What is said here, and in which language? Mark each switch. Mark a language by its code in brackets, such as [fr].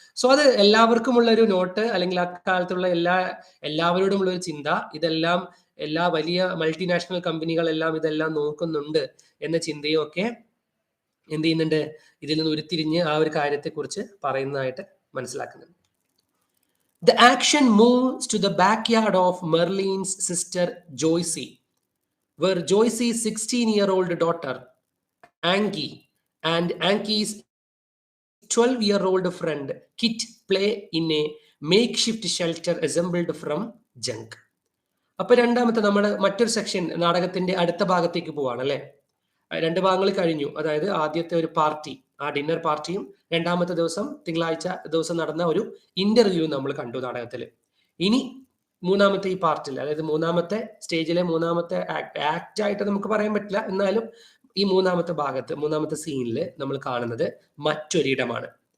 [ml] So അത് എല്ലാവർക്കുമുള്ള ഒരു not, അല്ലെങ്കിൽ അക്കാലത്തുള്ള എല്ലാവരോടുമുള്ള ഒരു ചിന്ത. ഇതെല്ലാം എല്ലാ വലിയ മൾട്ടിനാഷണൽ കമ്പനികളെല്ലാം ഇതെല്ലാം നോക്കുന്നുണ്ട് എന്ന ചിന്തയും ഒക്കെ എന്ത് ചെയ്യുന്നുണ്ട്, ഇതിൽ നിന്ന് ഉരുത്തിരിഞ്ഞ് ആ ഒരു കാര്യത്തെക്കുറിച്ച് പറയുന്നതായിട്ട് മനസ്സിലാക്കുന്നുണ്ട്. [en] The action moves to the backyard of Merlin's sister Joyce, where Joyce's 16-year-old daughter Angie and Angie's 12-year-old friend Kit play in a makeshift shelter assembled from junk. [ml] അപ്പൊ രണ്ടാമത്തെ നമ്മുടെ മറ്റൊരു സെക്ഷൻ നാടകത്തിന്റെ അടുത്ത ഭാഗത്തേക്ക് പോവാണ് അല്ലെ. 2 ഭാഗങ്ങൾ കഴിഞ്ഞു. അതായത് ആദ്യത്തെ ഒരു പാർട്ടി, ആ ഡിന്നർ പാർട്ടിയും, രണ്ടാമത്തെ ദിവസം തിങ്കളാഴ്ച ദിവസം നടന്ന ഒരു ഇന്റർവ്യൂ നമ്മൾ കണ്ടു നാടകത്തിൽ. ഇനി മൂന്നാമത്തെ ഈ പാർട്ടിൽ, അതായത് മൂന്നാമത്തെ സ്റ്റേജിലെ മൂന്നാമത്തെ ആക്ട് ആയിട്ട് നമുക്ക് പറയാൻ പറ്റില്ല, എന്നാലും ഈ മൂന്നാമത്തെ ഭാഗത്ത്, മൂന്നാമത്തെ സീനിൽ നമ്മൾ കാണുന്നത് മറ്റൊരിടമാണ്.